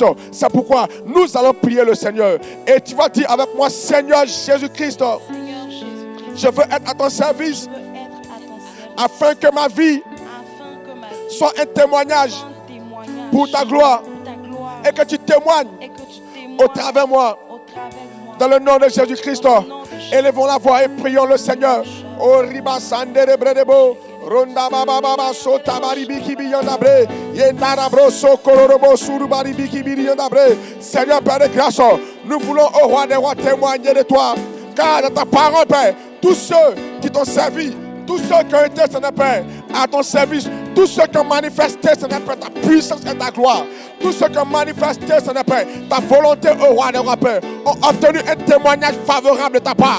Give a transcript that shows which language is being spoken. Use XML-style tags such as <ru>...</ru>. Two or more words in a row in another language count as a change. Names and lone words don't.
<fr>C'est pourquoi nous allons prier le Seigneur. Et tu vas dire avec moi, Seigneur Jésus-Christ, je veux être à ton service afin que ma vie soit un témoignage pour ta gloire et que tu témoignes au travers de moi. Dans le nom de Jésus-Christ, élevons la voix et prions le Seigneur. Oh, riba sandere bredebo, ronda baba baba sota baribiki biyandabre, yendarabro sokororobo suru baribiki biyandabre. Seigneur Père de grâce, nous voulons au roi des rois témoigner de toi. Car dans ta parole, Père, tous ceux qui t'ont servi, tous ceux qui ont été, Seigneur Père, à ton service, tous ceux qui ont manifesté, Seigneur Père, ta puissance et ta gloire, tous ceux qui ont manifesté, Seigneur Père, ta volonté au roi des rois, Père, ont obtenu un témoignage favorable de ta part.</fr>